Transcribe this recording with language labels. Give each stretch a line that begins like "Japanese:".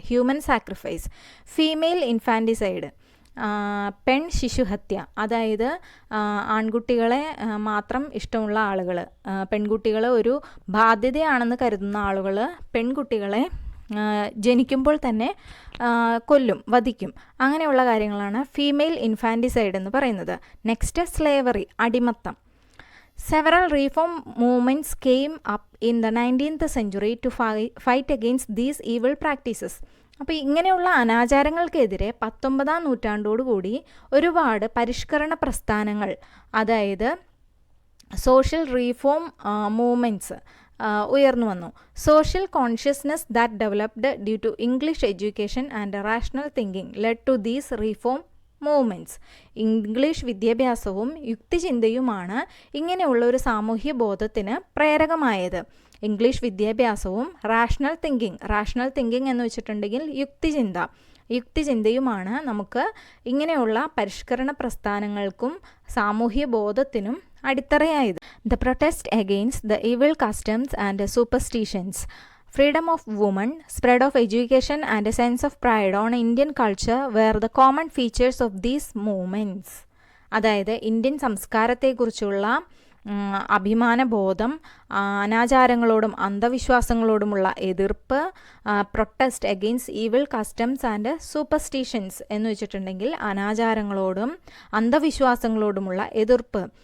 Malayalam: Human sacrifice. Female infanticide, പെൺ ശിശുഹത്യ, അതായത് ആൺകുട്ടികളെ മാത്രം ഇഷ്ടമുള്ള ആളുകൾ, പെൺകുട്ടികൾ ഒരു ബാധ്യതയാണെന്ന് കരുതുന്ന ആളുകൾ പെൺകുട്ടികളെ ജനിക്കുമ്പോൾ തന്നെ കൊല്ലും, വധിക്കും. അങ്ങനെയുള്ള കാര്യങ്ങളാണ് ഫീമെയിൽ ഇൻഫാൻറ്റിസൈഡ് എന്ന് പറയുന്നത്. നെക്സ്റ്റ്, സ്ലേവറി, അടിമത്തം.
English: Several reform movements came up in the 19th century to fight against these evil practices.
Malayalam: അപ്പോൾ ഇങ്ങനെയുള്ള അനാചാരങ്ങൾക്കെതിരെ 19-ാം നൂറ്റാണ്ടോടുകൂടി ഒരുപാട് പരിഷ്കരണ പ്രസ്ഥാനങ്ങൾ, അതായത് സോഷ്യൽ റീഫോം മൂവ്മെൻറ്റ്സ് ഉയർന്നു വന്നു.
English: Social consciousness that developed due to English education and rational thinking led to these reform movements.
Malayalam: English വിദ്യാഭ്യാസവും യുക്തിചിന്തയുമാണ് ഇങ്ങനെയുള്ള ഒരു സാമൂഹ്യ ബോധത്തിന് പ്രേരകമായത്. ഇംഗ്ലീഷ് വിദ്യാഭ്യാസവും റാഷണൽ തിങ്കിങ് എന്ന് വെച്ചിട്ടുണ്ടെങ്കിൽ യുക്തിചിന്തയുമാണ് നമുക്ക് ഇങ്ങനെയുള്ള പരിഷ്കരണ പ്രസ്ഥാനങ്ങൾക്കും സാമൂഹ്യ ബോധത്തിനും അടിത്തറയായത്.
English: The protest against the evil customs and superstitions, freedom of women, spread of education and a sense of pride on Indian culture were the common features of these movements.
Malayalam: അതായത് Indian സംസ്കാരത്തെക്കുറിച്ചുള്ള അഭിമാനബോധം, അനാചാരങ്ങളോടും അന്ധവിശ്വാസങ്ങളോടുമുള്ള എതിർപ്പ്,
English: protest against evil customs and superstitions
Malayalam: എന്ന് വെച്ചിട്ടുണ്ടെങ്കിൽ അനാചാരങ്ങളോടും അന്ധവിശ്വാസങ്ങളോടുമുള്ള എതിർപ്പ്.